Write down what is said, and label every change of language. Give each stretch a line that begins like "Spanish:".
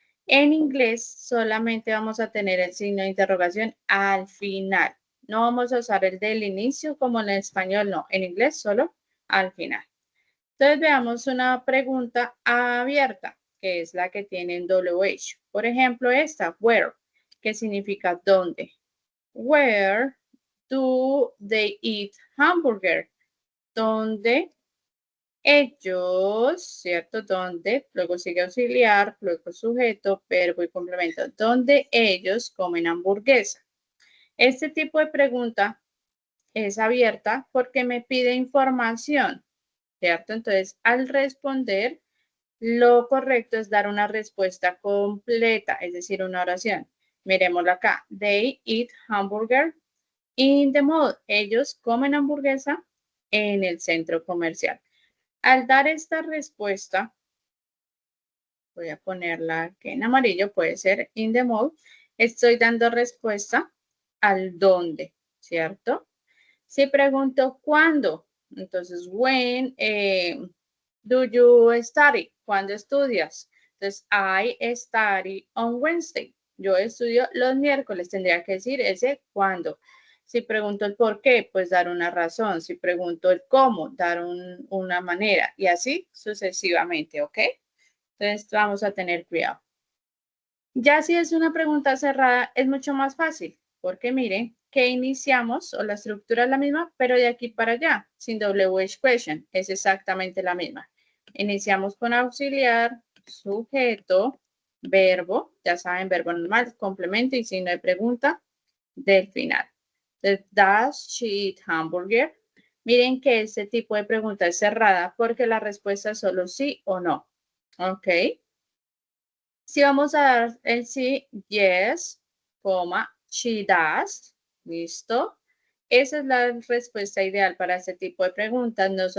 Spanish: En inglés solamente vamos a tener el signo de interrogación al final. No vamos a usar el del inicio como en español, no. En inglés solo al final. Entonces veamos una pregunta abierta, que es la que tiene en WH. Por ejemplo, esta, where, que significa dónde.
English: Where do they eat hamburger?
Spanish: ¿Dónde ellos, ¿cierto? ¿Dónde? Luego sigue auxiliar, luego sujeto, verbo y complemento. ¿Dónde ellos comen hamburguesa? Este tipo de pregunta es abierta porque me pide información, ¿cierto? Entonces, al responder, lo correcto es dar una respuesta completa, es decir, una oración. Miremoslo acá.
English: They eat hamburger in the mall.
Spanish: Ellos comen hamburguesa en el centro comercial. Al dar esta respuesta, voy a ponerla aquí en amarillo, puede ser
English: in the mall,
Spanish: estoy dando respuesta al dónde, ¿cierto? Si pregunto cuándo, entonces,
English: when do you study?
Spanish: ¿Cuándo estudias? Entonces,
English: I study on Wednesday.
Spanish: Yo estudio los miércoles, tendría que decir ese cuándo. Si pregunto el por qué, pues dar una razón. Si pregunto el cómo, dar una manera. Y así sucesivamente, ¿ok? Entonces, vamos a tener cuidado. Ya si es una pregunta cerrada, es mucho más fácil, porque miren que iniciamos, o la estructura es la misma, pero de aquí para allá, sin WH question, es exactamente la misma. Iniciamos con auxiliar, sujeto, verbo, ya saben, verbo normal, complemento y signo de pregunta del final. Entonces,
English: does she eat hamburger?
Spanish: Miren que este tipo de pregunta es cerrada porque la respuesta es solo sí o no. ¿Ok? Si vamos a dar el sí, yes, coma,
English: she does,
Spanish: listo. Esa es la respuesta ideal para este tipo de preguntas.